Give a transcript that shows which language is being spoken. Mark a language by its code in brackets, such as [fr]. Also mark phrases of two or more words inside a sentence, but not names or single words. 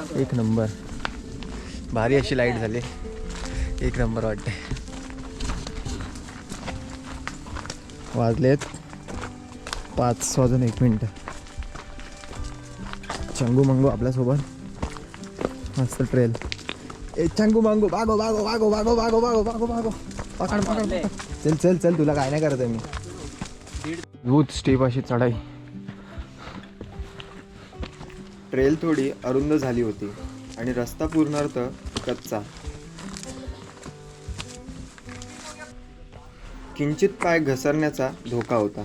[mr] एक नंबर भारी अशी लाईट झाली. एक नंबर वाटते. वाजलेत 5:01. चंगू मंगू आपल्यासोबत. मस्त ट्रेल. [hi] ए चंगू मंगू भागो भागो भागो भागो भागो भागो भागो भागो. [mr] पकड पकड. चल चल चल. तुला काय नाही करत आहे मी. दूध स्टेप अशी चढाई. ट्रेल थोडी अरुंद झाली होती आणि रस्ता पूर्णार्थ कच्चा. किंचित पाय घसरण्याचा धोका होता.